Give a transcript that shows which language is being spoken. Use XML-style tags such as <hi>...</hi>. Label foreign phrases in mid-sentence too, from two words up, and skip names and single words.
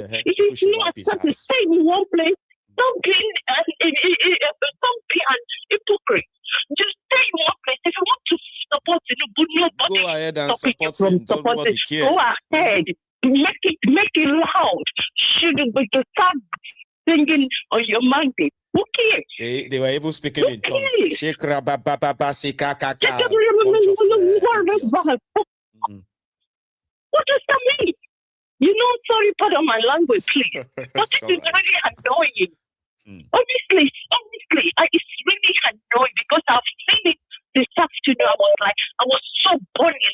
<en>It is not acceptable. Stay in one place. Don't be an hypocrite. Just stay in one place. If you want to support Tinubu, nobody go ahead and support him. Go ahead. make it loud. Should we just start singing on your mandate? Who cares? They were even speaking in tongue. Shekra ba ba ba ba sika kaka. What does that mean? Sorry, pardon my language, please. But this is really annoying. Honestly, it's really annoying because I've seen it this afternoon. I was so burning.</en>